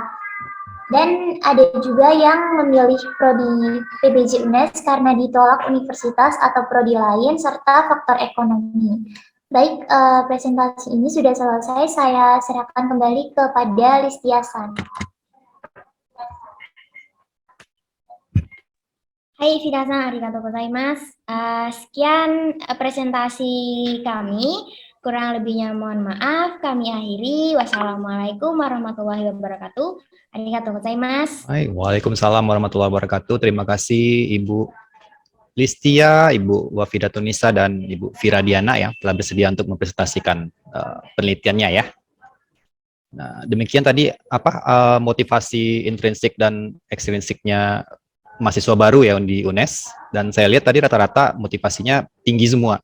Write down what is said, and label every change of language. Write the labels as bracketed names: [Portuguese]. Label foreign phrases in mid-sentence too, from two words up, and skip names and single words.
[Indonesian] Dan ada juga yang memilih prodi PBJ UNES karena ditolak universitas atau prodi lain, serta faktor ekonomi. Baik, presentasi ini sudah selesai. Saya serahkan kembali kepada Listiasan. Hai, [Japanese] Fida-san, ありがとうございます. [Indonesian] Sekian presentasi kami. Kurang lebihnya mohon maaf. Kami akhiri. [Arabic] والسلام عليكم ورحمة الله وبركاته. [Japanese] ありがとうございます. [Indonesian] Hai, [Arabic] وعليكم السلام ورحمة الله وبركاته. [Indonesian] Terima kasih Ibu Listia, Ibu Wafidatunisa, dan Ibu Fira Diana yang telah bersedia untuk mempresentasikan penelitiannya ya. Nah, demikian tadi motivasi intrinsik dan ekstrinsiknya mahasiswa baru ya di UNES, dan saya lihat tadi rata-rata motivasinya tinggi semua.